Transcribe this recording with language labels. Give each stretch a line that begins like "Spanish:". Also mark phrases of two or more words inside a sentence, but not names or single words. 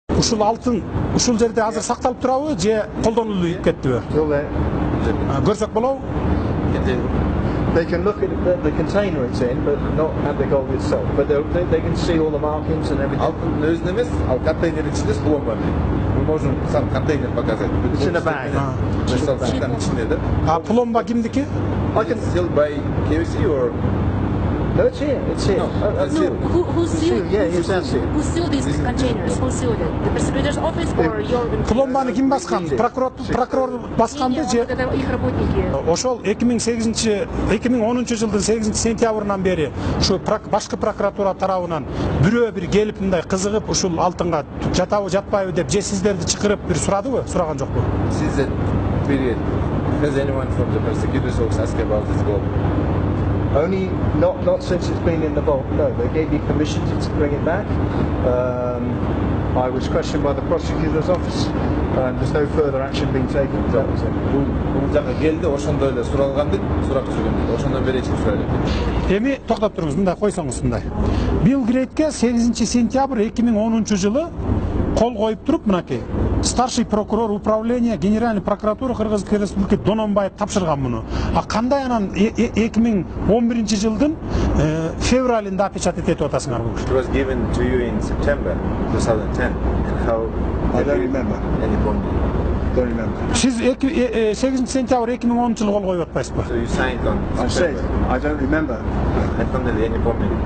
Kyrgyz: Ушул алтын ушул жерде азыр сакталып турабы же колдонулуп кеттиби? Көрсөк болобу?
English: They can look at the container it's in, but not at the gold itself. But they can see all the markings and everything.
Kyrgyz: Алтын өзүн эмес, ал контейнердин ичинде пломба.
Russian: Мы можем сам контейнер показать.
English: It's in a bag.
Kyrgyz: А пломба кимдики?
English: I can still buy KFC or No, it's here. It's here. No, Who sealed? Yeah, you can see. Who sealed these containers? Who sealed it? The prosecutor's office or your?
Kyrgyz: Пломбаны ким баскан? Прокурор басканбы же?
Russian: Их работники.
Kyrgyz: Ошол 2010 жылдын 8 сентябрынан бери ушу башкы прокуратура тарабынан бирөө бир келип мындай кызыгып ушул алтынга жатабы жатпайбы деп же сиздерди чакырып бир сурадыбы, сураган жокпу?
English: Since that period, has anyone from the prosecutor's office asked about this gold? Only not since it's been in the vault. No, they gave me permission to bring it back. I was questioned by the prosecutor's office, and there's no further action being taken. That was it.
Kyrgyz: Бул жака келди, ошондо эле суралган дейт, сурап жүргөн дейт. Ошондон бери эч ким сурабайт. Эми токтоп туруңуз, мындай койсоңуз мындай. Билл Грейтке 8 сентябрь 2010 жылы кол коюп туруп, мынакей
Russian: старший прокурор управления Генеральной прокуратуры Кыргызской Республики
Kyrgyz: Дононбаев тапшырган муну. А кандай анан 2011 жылдын февралында опечатать этип атасыңар бул?
English: It was given to you in September 2010. And how? I don't remember. Any point? Don't remember.
Kyrgyz: Siz 8 сентябрь 2010 жылы кол коюп атпайсызбы?
English: So you signed on September. I said I don't remember. I don't know any point.